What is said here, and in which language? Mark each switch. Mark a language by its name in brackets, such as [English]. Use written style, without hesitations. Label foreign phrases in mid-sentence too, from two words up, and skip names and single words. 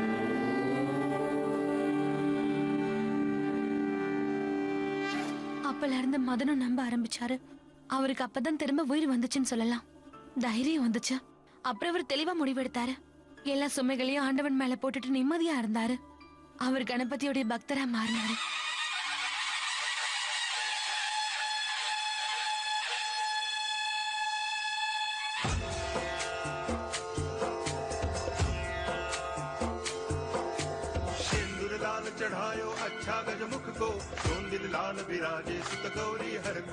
[Tamil] அப்பல இருந்து மதனும் நம்ப ஆரம்பிச்சாரு. அவருக்கு அப்பதான் திரும்ப உயிர் வந்துச்சுன்னு சொல்லலாம். தைரியம் வந்துச்சு. அப்புறம் அவர் தெளிவா முடிவெடுத்தாரு. எல்லா சுமைகளையும் ஆண்டவன் மேல போட்டுட்டு நிம்மதியா இருந்தாரு. அவர் கணபதியோடைய பக்தரா மாறினாரு. [Hindi] चढ़ायो अच्छा गजमुख को दिल लाल विराजे सुत गौरी हर को